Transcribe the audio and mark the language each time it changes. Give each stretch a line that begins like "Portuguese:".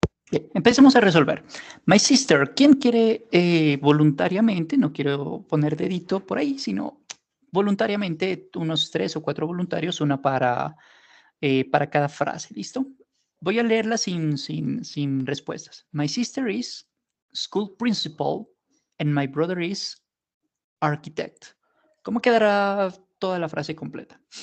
Spanish: Bien, empecemos a resolver.
English: My sister,
Spanish: ¿quién quiere voluntariamente, no quiero poner dedito por ahí, sino voluntariamente unos 3 o 4 voluntarios, una para cada frase, ¿listo? Voy a leerla sin respuestas.
English: My sister is school principal and my brother is architect.
Spanish: ¿Cómo quedará toda la frase completa?